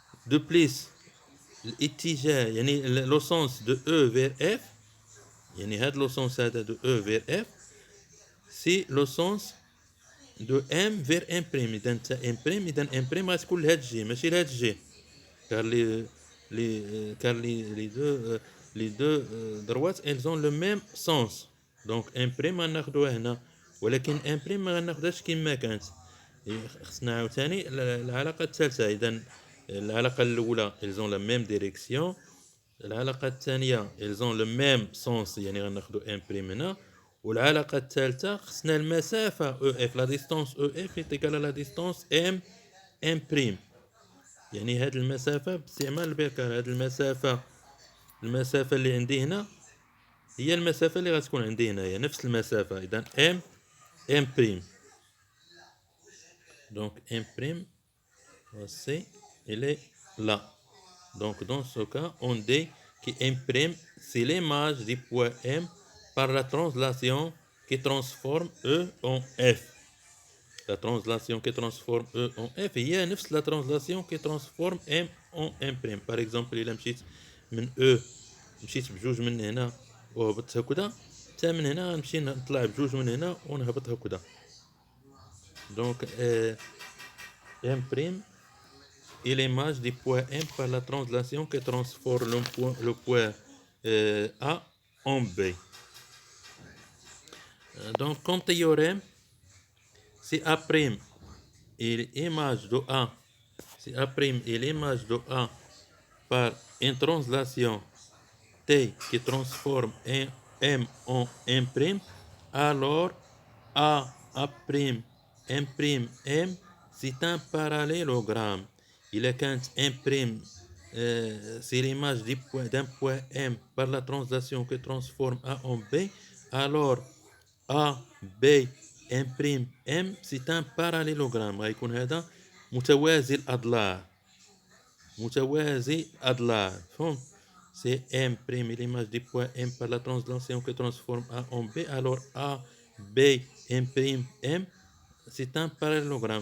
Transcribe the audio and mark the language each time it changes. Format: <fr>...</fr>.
<fr>De plus, الاتجاه يعني le sens de E vers F، يعني هذا le sens هذا de E vers F، c'est le sens de M vers M'.</fr> <ar>إذا M' غتكون لهاد الجهة ماشي لهاد الجهة،</ar> <fr>car les deux droites, elles ont le même sens.</fr> <ar>Donc M' غناخدوها هنا، ولكن M' ما غناخدهاش كما كانت، خصنا عاوتاني العلاقة الثالثة. إذا العلاقة الأولى</ar> <fr>elles ont la même direction.</fr> <ar>العلاقة الثانية</ar> <fr>elles ont le même sens</fr> <ar>يعني غناخدو ان بريم هنا. والعلاقة الثالثة خصنا المسافة او اف لا ديستونس او اف</ar> <fr>est égal à la distance</fr> <ar>ام ام بريم. يعني هاد المسافة باستعمال البيكار هاد المسافة اللي عندي هنا هي المسافة اللي غتكون عندي هنايا نفس المسافة إذا ام بريم.</ar> <fr>Donc M prime, voici, il est là. Donc dans ce cas, on dit que M prime, c'est l'image du point M par la translation qui transforme E en F. La translation qui transforme E en F</fr> <ar>هي نفس</ar> <fr>la translation qui transforme M en M prime.</fr> <ar>Par exemple, إلا مشيت من E مشيت بجوج من هنا وهبطت هكذا، حتى من هنا غنمشي نطلع بجوج من هنا ونهبط هكذا.</ar> <fr>Donc M prime est l'image du point M par la translation qui transforme le point A en B. Donc, comme théorème, si A' est l'image de A, si A' est l'image de A par une translation T qui transforme M en M', alors A', M', M, c'est un parallélogramme.</fr> <ar>إلا كانت</ar> <fr>M' c'est l'image d'un point M par la translation qui transforme A en B, alors A, B, M', M, c'est un parallélogramme.</fr> <ar>غيكون هذا متوازي الأضلاع.</ar> <fr>فهمت؟ C'est M' l'image du point M par la translation qui transforme A en B, alors A, B, M', M, c'est un parallélogramme.</fr>